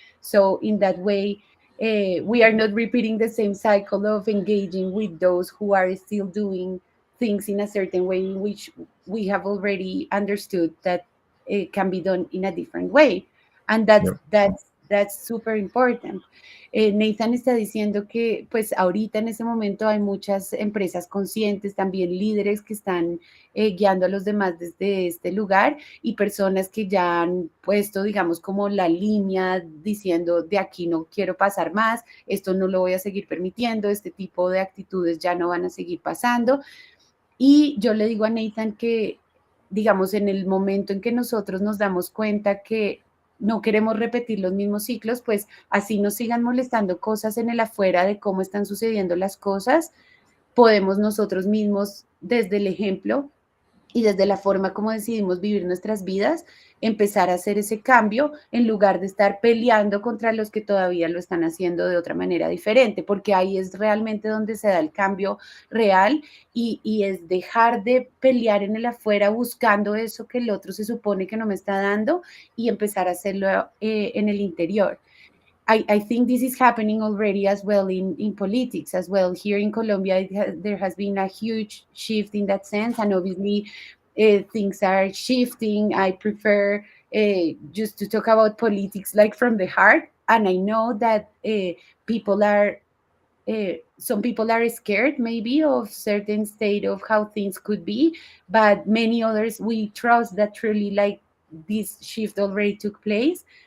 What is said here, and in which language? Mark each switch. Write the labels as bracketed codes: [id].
[en] So in that way, we are not repeating the same cycle of engaging with those who are still doing things in a certain way in which we have already understood that it can be done in a different way. And that's Yeah. that's that's súper important. [es] Nathan está diciendo que pues ahorita en ese momento hay muchas empresas conscientes, también líderes que están guiando a los demás desde este lugar y personas que ya han puesto, digamos, como la línea diciendo de aquí no quiero pasar más, esto no lo voy a seguir permitiendo, este tipo de actitudes ya no van a seguir pasando. Y yo le digo a Nathan que, digamos, en el momento en que nosotros nos damos cuenta que no queremos repetir los mismos ciclos, pues así nos sigan molestando cosas en el afuera de cómo están sucediendo las cosas, podemos nosotros mismos, desde el ejemplo, y desde la forma como decidimos vivir nuestras vidas, empezar a hacer ese cambio en lugar de estar peleando contra los que todavía lo están haciendo de otra manera diferente, porque ahí es realmente donde se da el cambio real y es dejar de pelear en el afuera buscando eso que el otro se supone que no me está dando y empezar a hacerlo en el interior. [en] I think this is happening already as well in politics as well. Here in Colombia, there has been a huge shift in that sense, and obviously things are shifting. I prefer just to talk about politics like from the heart, and I know that people are some people are scared maybe of certain state of how things could be, but many others we trust that truly like this shift already took place,